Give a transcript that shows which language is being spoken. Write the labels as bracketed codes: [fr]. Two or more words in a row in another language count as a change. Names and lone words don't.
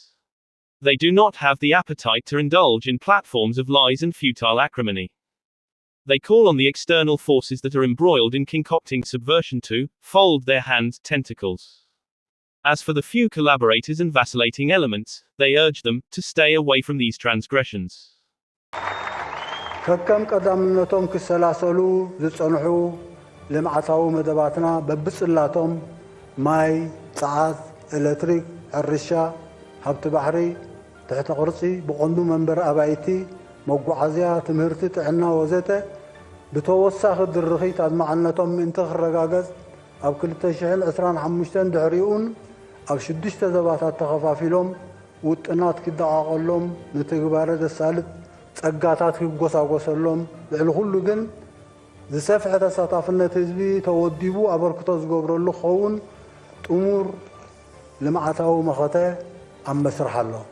[en] They do not have the appetite to indulge in platforms of lies and futile acrimony. They call on the external forces that are embroiled in concocting subversion to fold their hands' tentacles. As for the few collaborators and vacillating elements, they urge them to stay away from these transgressions. [ti] ከከም ቀዳምነቶም ክሰላሰሉ ዝጸንሑ ልምዓታዊ መደባትና በብጽላቶም ማይ፣ ፀዓት፣ ኤሌክትሪክ፣ ሕርሻ፣ ሃብቲ ባሕሪ፣ ትሕቲ ቅርጺ ብቐንዱ መንበሪ ኣባይቲ፣ መጓዓዝያ፣ ትምህርቲ፣ ጥዕና ወዘተ ብተወሳኺ ድርኺት ኣድማዕነቶም ምእንቲ ክረጋገጽ ኣብ 2025 ድሕሪኡን ኣብ 6 ዘባታት ተኸፋፊሎም ውጥናት ክደቃቐሎም ንትግባረ ዘሳልጥ ጸጋታት ክጎሳጎሰሎም ልዕሊ ኩሉ ግን ዝሰፍሐ ተሳታፍነት ህዝቢ ተወዲቡ ኣበርክቶ ዝገብረሉ ክኸውን ጥሙር ልምዓታዊ መኸተ ኣብ መስርሕ ኣሎ።